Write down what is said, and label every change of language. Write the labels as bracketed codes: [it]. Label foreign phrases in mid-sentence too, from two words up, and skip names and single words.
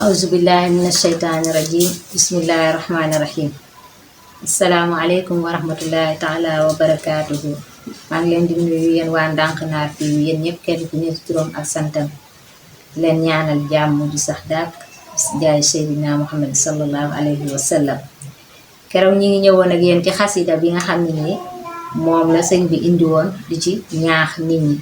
[ar] أعوذ بالله من الشيطان الرجيم بسم الله الرحمن الرحيم. السلام عليكم ورحمة الله تعالى وبركاته. [wo] Maa ngi leen di nuyu yéen waa Ndanknar TV yéen ñëpp kenn ku nekk turam ak santam leen ñaanal jàmm di sax dàkk jaay Seydina Muhammad [ar] صلى الله عليه وسلم. [wo] Keroog ñi ngi ñëwoon ak yéen ci xasida bi nga xam ne nii moom la sëñ bi indi woon di ci ñaax nit ñi.